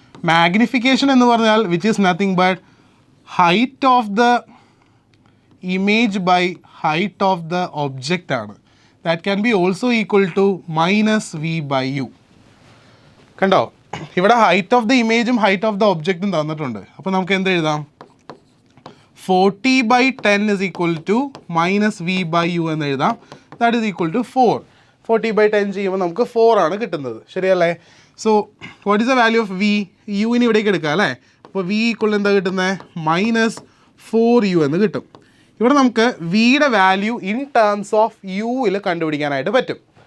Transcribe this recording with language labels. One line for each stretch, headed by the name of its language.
English: magnification
Malayalam: എന്ന് പറഞ്ഞാൽ
English: Which is nothing but height of the image by height of the object ആണ്. That can be also equal to -v/u.
Malayalam: കണ്ടോ, ഇവിടെ height of the ഇമേജും height of the ഒബ്ജക്റ്റും തന്നിട്ടുണ്ട്. അപ്പോൾ നമുക്ക് എന്ത് എഴുതാം?
English: 40/10 is equal to -v/u
Malayalam: എന്ന് എഴുതാം.
English: That is equal to 4.
Malayalam: 40/10 ചെയ്യുമ്പോൾ നമുക്ക് 4 ആണ് കിട്ടുന്നത്, ശരിയല്ലേ?
English: So what is the value of v?
Malayalam: യുവിന് ഇവിടേക്ക് എടുക്കാം അല്ലേ?
English: അപ്പോൾ v equal എന്താ കിട്ടുന്നത്?
Malayalam: -4u എന്ന് കിട്ടും. ഇവിടെ നമുക്ക് വിയുടെ വാല്യൂ ഇൻ ടേംസ് ഓഫ് യുവിൽ കണ്ടുപിടിക്കാനായിട്ട് പറ്റും.